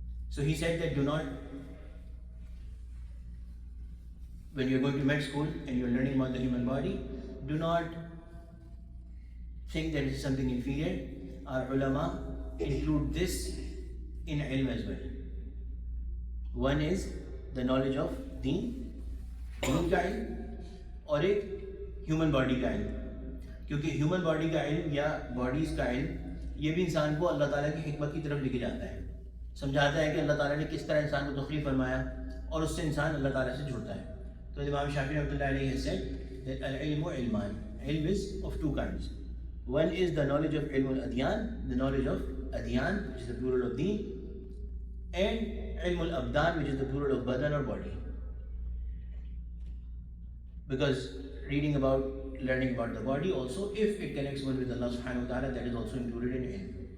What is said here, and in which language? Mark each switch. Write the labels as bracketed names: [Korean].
[English] So he said that do not, when you're going to med school and you're learning about the human body, do not think that it is something inferior. Our ulama include this in ilm as well. One is the knowledge of deen [Urdu] کا علم, اور ایک human body کا علم. کیونکہ human body کا علم یا باڈیز کا علم یہ بھی انسان کو اللہ تعالیٰ کی حکمت کی طرف لے کے جاتا ہے, سمجھاتا ہے کہ اللہ تعالیٰ نے کس طرح انسان کو تخلیق فرمایا, اور اس سے انسان اللہ تعالیٰ سے جڑتا ہے. تو امام شافعی رحمۃ اللہ علیہ [English] has said that [Arabic] العلم علمان. [English] Ilm is of two kinds. One is the knowledge of ilm al-adyan, the knowledge of adyan, which is the plural of deen, and ilm al-abdan, which is the plural of badan or body. Because reading about, learning about the body also, if it connects one with Allah subhanahu wa ta'ala, that is also included in ilm.